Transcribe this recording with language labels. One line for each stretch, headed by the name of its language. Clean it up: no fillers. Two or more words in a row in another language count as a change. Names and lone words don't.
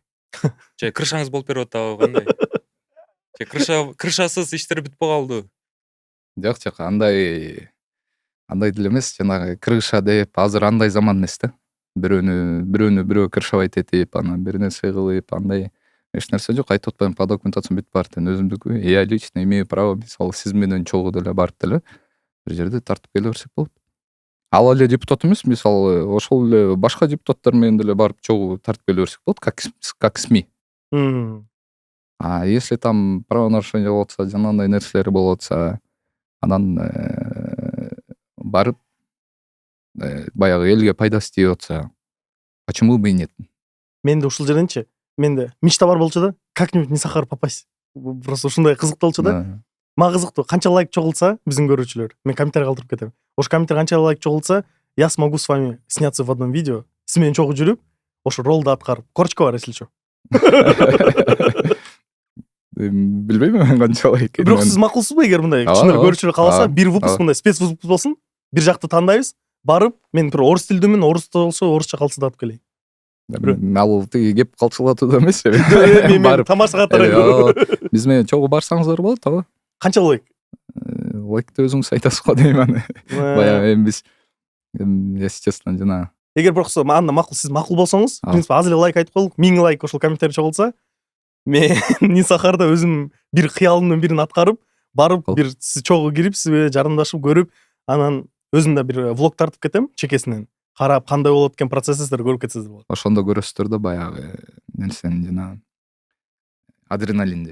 Kyrgyz: Же крышаңыз болуп берип атабы, кандай? Же крышасыз иштер бүтпөй калды? Жок, андай деле эмес, жанагы крыша деп азыр андай заман эмес да. Бирөөнү бирөө крышабайт этип, анан бир нерсе кылып, андай эч нерсе жок. Айтып атпайм,
Russian: по документациям
Kyrgyz: бүт баары тең өзүмдүкү.
Russian: Я лично имею право,
Kyrgyz: мисалы сиз менен чогуу деле барып деле бир жерде тартып келе берсек болот. Ал эле депутат эмес, мисалы ошол эле башка депутаттар менен деле барып чогуу тартып келе берсек болот,
Russian: как СМИ. А если там правонарушение
Kyrgyz: болотса, жанагындай нерселер болотса, анан барып баягы элге пайдасы тийип атса,
Russian: почему бы и нет?
Kyrgyz: Менде ушул жерденчи, менде мечта бар болчу да,
Russian: как-нибудь Нисахар попасть.
Kyrgyz: Просто ушундай кызыктуу болчу да. Мага кызыктуу, канча лайк чогулса биздин көрүүчүлөр, мен комментарий калтырып кетем. Ошо комментарий канча лайк чогулса,
Russian: я смогу с вами сняться в одном видео,
Kyrgyz: сиз менен чогуу жүрүп, ошо ролду аткарып. Корочка бар,
Russian: если что.
Kyrgyz: Билбейм мен канча лайк. Бирок сиз макулсузбу, эгер мындай чын эле көрүүчүлөр кааласа, бир выпуск мындай
Russian: спец выпуск
Kyrgyz: болсун, бир жакты тандайбыз, барып, мен бир орус тилдүүмүн, орусча болсо орусча калчылдатып келейин. Ал тиги кеп калчылатуу эмес. Мен тамаша катары. Биз менен чогуу барсаңыздар болот, ооба. Канча лайк? Лайкты өзүңүз айтасыз го дейм аны. Баягы эми биз,
Russian: если честно,
Kyrgyz: жана. Эгер бирок анда макул, сиз макул болсоңуз,
Russian: в принципе,
Kyrgyz: аз эле лайк айтып коелук, 1000 лайк ошол комментарий чогулса, мен Нисахарда өзүм бир кыялымдын бирин аткарып барып Ал. бир чогуу кирип сиз менен жарымдашып көрүп анан өзүм да бир влог тартып кетем чекесинен карап кандай болот экен процессиңизди көрүп кетсеңиз болот. Ошондо көрөсүздөр да баягы нерсени жана адреналинди.